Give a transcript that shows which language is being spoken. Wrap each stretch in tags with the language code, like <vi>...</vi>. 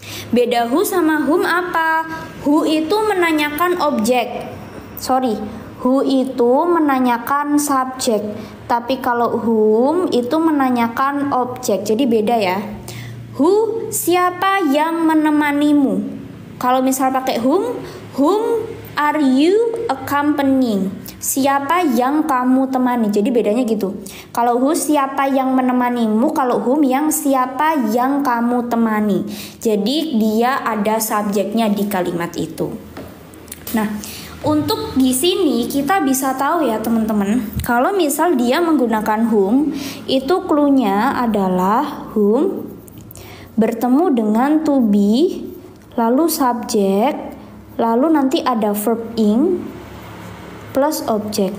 <id>Beda who sama whom apa? Who itu menanyakan objek. Who itu menanyakan subjek. Tapi kalau whom itu menanyakan objek. Jadi beda ya. Who, siapa yang menemanimu? Kalau misal pakai</id> <en>whom are you accompanying?</en> <id>Siapa yang kamu temani? Jadi bedanya gitu. Kalau who siapa yang menemanimu, kalau whom yang siapa yang kamu temani. Jadi dia ada subjeknya di kalimat itu. Nah, untuk di sini kita bisa tahu ya teman-teman, kalau misal dia menggunakan whom, itu clue-nya adalah whom bertemu dengan to be, lalu subjek, lalu nanti ada verb ing, plus objek.</id>